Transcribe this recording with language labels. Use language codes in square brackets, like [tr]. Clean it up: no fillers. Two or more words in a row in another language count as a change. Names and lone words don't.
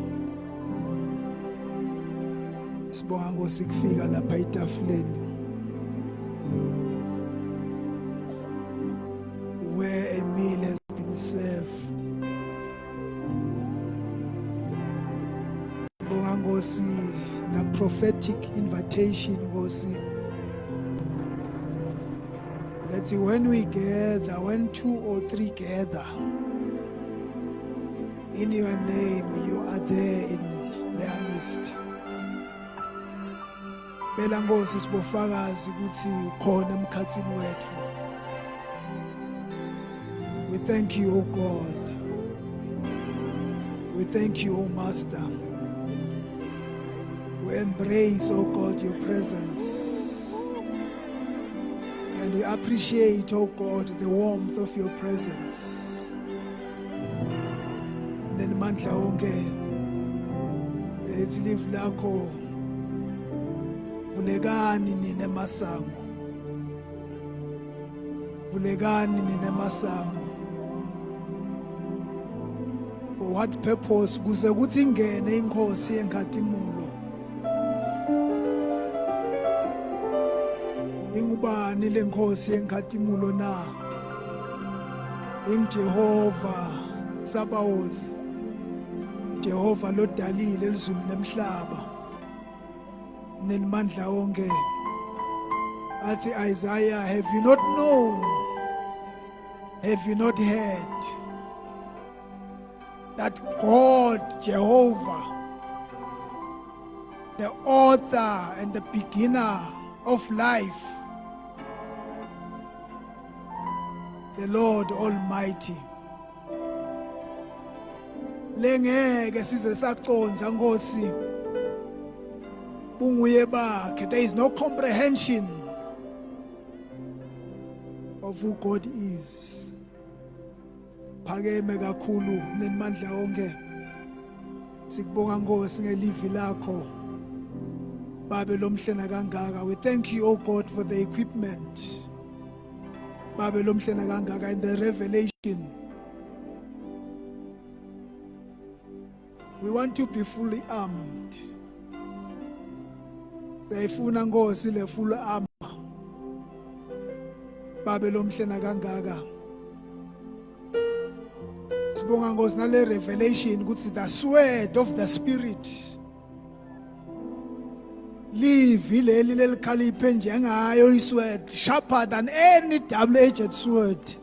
[ss] Sibonga Nkosi kufika lapha etafuleni [en] where a meal has been served. [ss] Sibonga Nkosi na [en] prophetic invitation [ss] Nkosi. [en] That when we gather, when 2 or 3 gather in your name, you are there in their midst. [ss] Phela Nkosi sibofakazi ukuthi ukhona emkhathini wethu. [en] We thank you, O God. We thank you, O Master. We embrace, O God, your presence. And we appreciate, oh God, the warmth of your presence. Then [ss] mandla wonke lethi live lakho vulekani nina masango. Vulekani nina masango. [en] For what purpose? [ss] Kuze kuthi ingene inkosi enkathimulo. Ingubani lenkosi enkathimulo na? Jehova Sabaoth, Jehova lodalile elizulu nemhlaba nemandla wonke. [en] Athi Isaiah, have you not known, have you not heard that God Jehovah, the author and the beginner of life, the Lord Almighty, [ss] lengeke size saconza Nkosi bunguye bakhe. [en] There is no comprehension of who God is. [ss] Phakeme kakhulu nemandla wonke. Sikubonga Nkosi ngelivi lakho babe lomhlena kangaka. [en] We thank you, O God, for the equipment [ss] babe lomhlena kangaka [en] and the revelation. We want to be fully armed. [ss] Sayifuna Nkosi le [en] full armor [ss] babe lomhlena kangaka. Sibonga Nkosi nale revelation ukuthi [en] the sword of the spirit [ss] live ileli lelikhaliphe njengayo isword, [en] sharper than any double-edged sword.